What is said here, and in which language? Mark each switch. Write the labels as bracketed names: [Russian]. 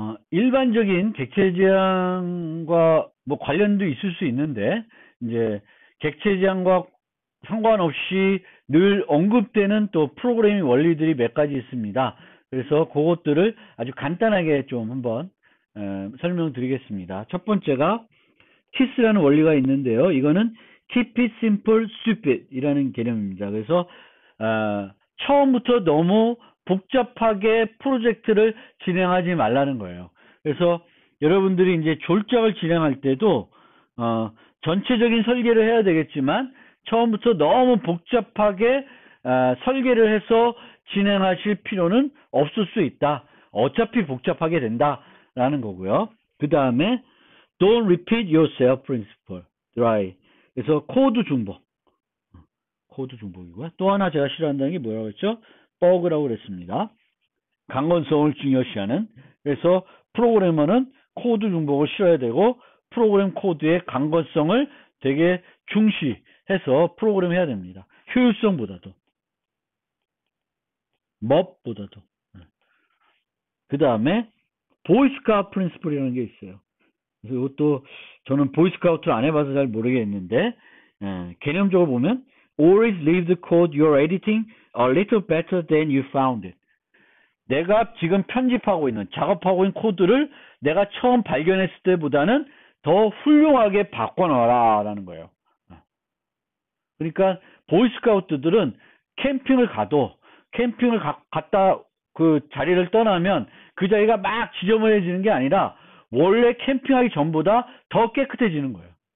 [Korean] 일반적인 객체 지향과 뭐 관련도 있을 수 있는데 이제 객체 지향과 상관없이 늘 언급되는 또 프로그래밍 원리들이 몇 가지 있습니다. 그래서 그것들을 아주 간단하게 좀 한번 설명드리겠습니다. 첫 번째가 KISS라는 원리가 있는데요. 이거는 [English] Keep it simple, stupid [Korean] 이라는 개념입니다. 그래서 처음부터 너무 복잡하게 프로젝트를 진행하지 말라는 거예요. 그래서 여러분들이 이제 졸작을 진행할 때도 전체적인 설계를 해야 되겠지만 처음부터 너무 복잡하게 설계를 해서 진행하실 필요는 없을 수 있다. 어차피 복잡하게 된다라는 거고요. 그 다음에 [English] don't repeat yourself principle. [Korean] try. 그래서 코드 중복. 코드 중복이고요. 또 하나 제가 싫어한다는 게 뭐라고 했죠? 버그라고 그랬습니다. 강건성을 중요시하는. 그래서 프로그래머는 코드 중복을 싫어야 되고 프로그램 코드의 강건성을 되게 중시해서 프로그램 해야 됩니다. 효율성보다도. 멋보다도. 그 다음에 보이스카우트 프린시플이라는 게 있어요. 그래서 이것도 저는 보이스카우트를 안 해봐서 잘 모르겠는데 개념적으로 보면 [English] always leave the code you're editing a little better than you found it. [Korean] 내가 지금 편집하고 있는 작업하고 있는 코드를 내가 처음 발견했을 때보다는 더 훌륭하게 바꿔놔라 라는 거예요. 그러니까 보이스카우트들은 캠핑을 가도 캠핑을 갔다 그 자리를 떠나면 그 자리가 막 지저분해지는 게 아니라 원래 캠핑하기 전보다 더 깨끗해지는 거예요.